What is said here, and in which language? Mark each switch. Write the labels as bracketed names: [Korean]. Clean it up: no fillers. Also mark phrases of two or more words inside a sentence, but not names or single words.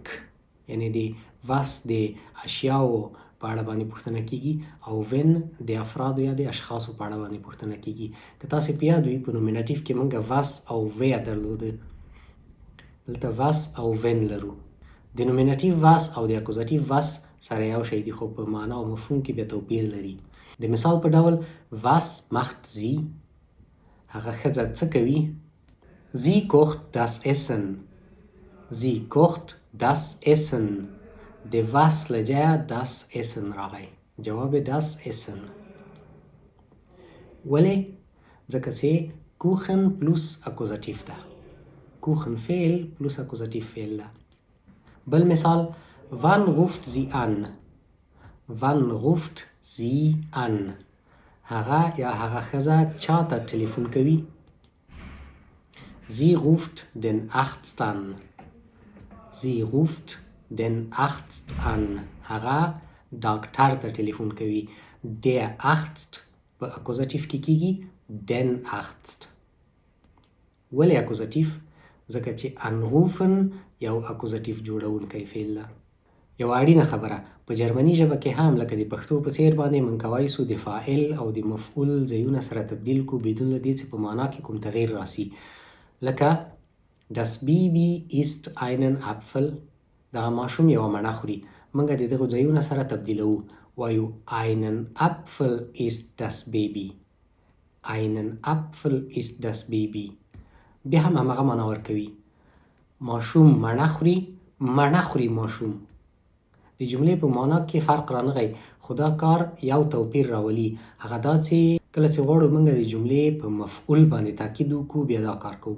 [Pashto] یعنی د was د اشیاو په اړه باندې پوښتنه کیږي او when د افرادو یا د اشخاصو په اړه باندې پوښتنه کیږي. که تاسو په یاد وي په نومیناتیو کې موږ was او where درلوده، دلته was او when لرو. د نومیناتیو was او د اکوزاتیو was سره یو شی دي، خو په معنا او مفهوم کې بیا توپیر لري. د مثال په ډول [German] was macht sie؟ [Pashto] هغه ښځه څه کوي؟ [German] Sie kocht das Essen. Sie kocht das Essen. [Pashto] د was لجه [German] das Essen [Pashto] راغی. [German] جواب das Essen. [Pashto] ولې؟ ځکه چې کوخن پلس اکوزاتیو ده. کوخن فعل پلس اکوزاتیو فعل ده. [German] بل مثال Wann ruft sie an? Wann ruft sie an? [Pashto] هغه یا هغه ښځه چا ته ټلیفون کوي؟ [German] Sie ruft den Arzt an. Sie ruft den Arzt an. [Pashto] هغه ډاکټر ته ټلیفون کوي. [German] Der Arzt [Pashto] په اکوزاتیو کې کیږي [German] den Arzt. [Pashto] ولې اکوزاتیو؟ ځکه چې انروفن یو اکوزاتیو جوړونکی فعل ده. یو اړینه خبره، په جرمني ژبه کې هم لکه د پښتو په څیر باندې موږ کولی سو د فاعل او د مفعول ځایونه سره تبدیل کو بدون له دې چې په معنا کې کوم تغییر راسي. [German] لکه Das Baby isst einen Apfel. [Pashto] دغه ماشوم یوه مڼه خوري. موږ د دغو ځایونه سره تبدیلوو، وایو [German] einen Apfel isst das Baby. einen Apfel isst das Baby. [Pashto] بیا هم همغه معنا ورکوي. ماشوم مڼه خوري، مڼه خوري ماشوم. د جملې په معنا کې فرق رانغی، خو دا کار یو توپیر راولي. هغه دا چې کله چې غواړو موږ د جملې په مفعول باندې تاکید وکړو، بیا دا کار کوو.